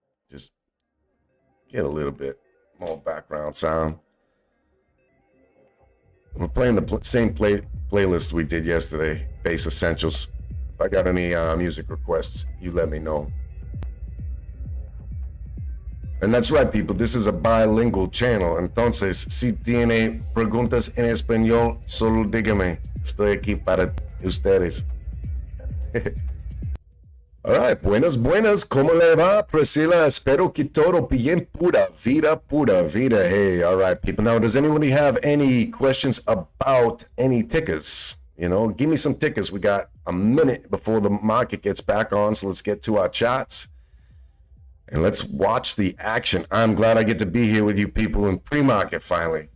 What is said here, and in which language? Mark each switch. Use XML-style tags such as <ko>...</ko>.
<en>Just get a little bit more background sound. We're playing the same playlist we did yesterday, Bass Essentials. If I got any music requests, you let me know. And that's right, people. This is a bilingual channel.</en> <es>Entonces, si tiene preguntas en español, solo dígame. Estoy aquí para ustedes.</es> <en>All right,</en> <es>buenas, ¿cómo le va, Priscilla? Espero que todo bien, pura vida.</es> <en>Hey, all right, people. Now, does anybody have any questions about any tickers? You know, give me some tickers. We got a minute before the market gets back on, so let's get to our charts. And let's watch the action. I'm glad I get to be here with you people in pre-market finally.</en>